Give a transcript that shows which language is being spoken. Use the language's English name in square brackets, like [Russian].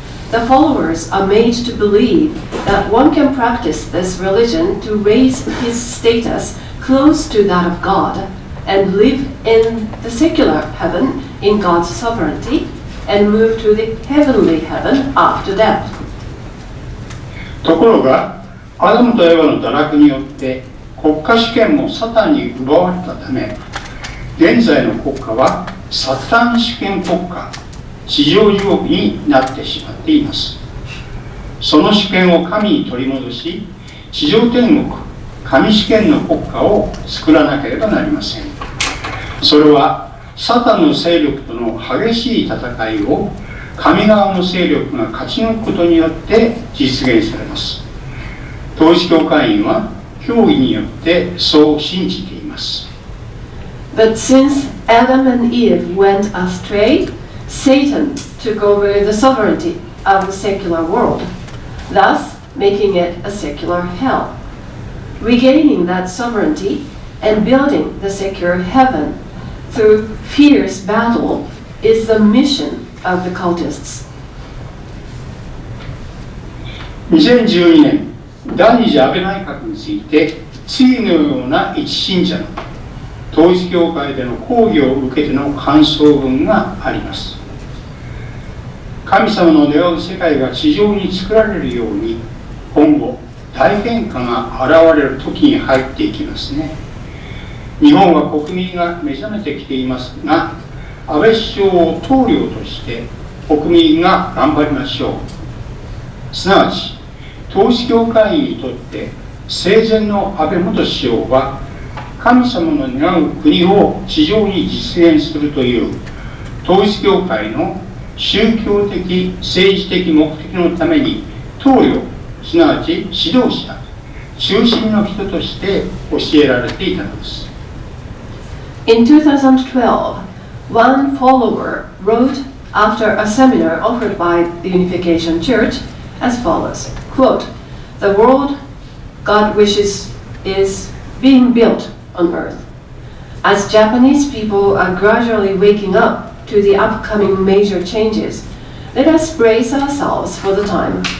[English] The followers are made to believe that one can practice this religion to raise his status close to that of God and live in the secular heaven in God's sovereignty and move to the heavenly heaven after death. [Japanese] ところが、アダムとエヴァの堕落によって国家主権もサタンに奪われたため、現在の国家はサタン主権国家、地上地獄になってしまっています。その主権を神に取り戻し、地上天国、神主権の国家を作らなければなりません。それはサタンの勢力との激しい戦いを神側の勢力が勝ち抜くことによって実現されます。統一教会員は教義によってそう信じています。 [English] But since Adam and Eve went astray, Satan took over the sovereignty of the secular world, thus making it a secular hell. Regaining that sovereignty and building the secular heaven through fierce battle is the mission of the cultists. [Japanese] 2012年、第二次安倍内閣について、次のような一信者の統一教会での講義を受けての感想文があります。神様の願う世界が地上に作られるように、今後大変化が現れる時に入っていきますね。日本は国民が目覚めてきていますが、安倍首相を棟梁として国民が頑張りましょう。すなわち統一教会員にとって生前の安倍元首相は神様の願う国を地上に実現するという統一教会の宗教的政治的目的のために棟梁、すなわち指導者、中心の人として教えられていたのです。 [English] In 2012, one follower wrote after a seminar offered by the Unification Church as follows, quote, "The world God wishes is being built on earth. As Japanese people are gradually waking up to the upcoming major changes, let us brace ourselves for the time